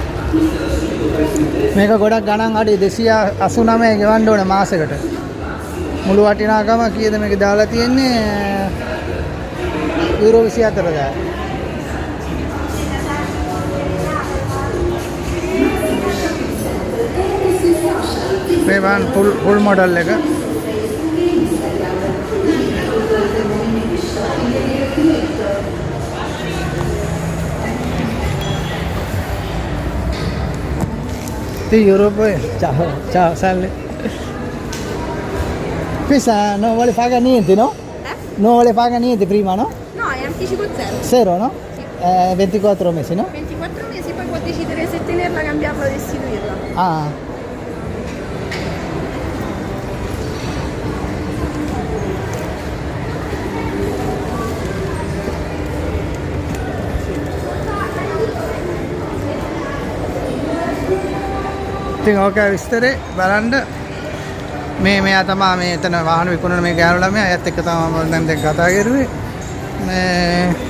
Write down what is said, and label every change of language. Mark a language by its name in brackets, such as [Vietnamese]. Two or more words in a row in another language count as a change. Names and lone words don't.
[Sinhala] මේක ගොඩක් ගණන් අඩි 289 ගෙවන්න ඕනේ මාසෙකට. මුළු වටිනාකම කීයද මේක දාලා තියෙන්නේ? යුරෝ 24000. මේ [English] one full model [Sinhala] එක. [Italian] Europa, ciao Sally. Questa non vuole pagare niente, no? Non vuole pagare niente prima, no? No, è anticipo zero. Zero, no? Sì. 24 mesi, no? 24 mesi, poi può decidere se tenerla, cambiarla o restituirla. Ah. [Sinhala] ඉතින් ඕකයි විස්තරේ බලන්න මෙයා තමයි මේ එතන වාහන විකුණන මේ ගෑනු ළමයා අයත් එක්ක තමයි මම දැන් කතා කරුවේ මේ